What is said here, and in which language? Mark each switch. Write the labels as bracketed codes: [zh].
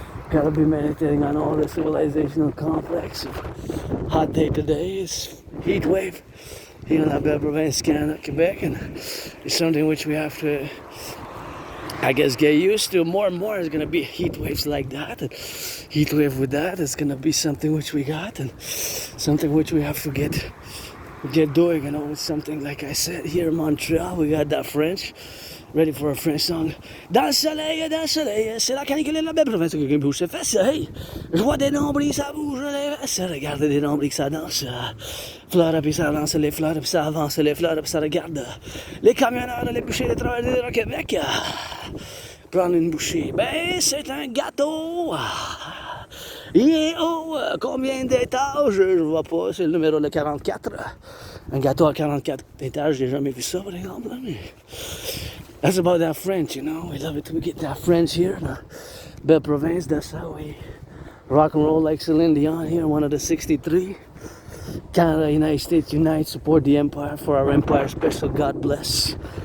[en] Gotta be meditating on all the civilizational complex. Hot day today is Heatwave here in La Belle Province, Canada, Quebec, and it's something which we have to, I guess, get used to. More and more is gonna be heat waves like that, and heat wave with that is gonna be something which we got, and something which we have to get doing. It's something like I said here in Montreal. We got that French. Ready for a French song. [fr] Dans le soleil, c'est la canicule de la belle province qui bouge ses fesses. Hey, je vois des nombris, ça bouge les fesses. Regarde des nombris que ça danse. Fleur, puis ça avance les fleurs, puis ça avance les fleurs, puis ça regarde. Les camionneurs, les bouchers, les travailleurs au Québec. Prendre une bouchée, ben c'est un gâteau. Il est haut, combien d'étages? Je vois pas, c'est le numéro de 44. Un gâteau à 44 étages, j'ai jamais vu ça par exemple. [en] Mais that's about that French, We love it to get that French here in Belle Province. That's how we rock and roll like Celine Dion here, one of the 63. Canada, United States, unite, support the empire for our empire special. God bless.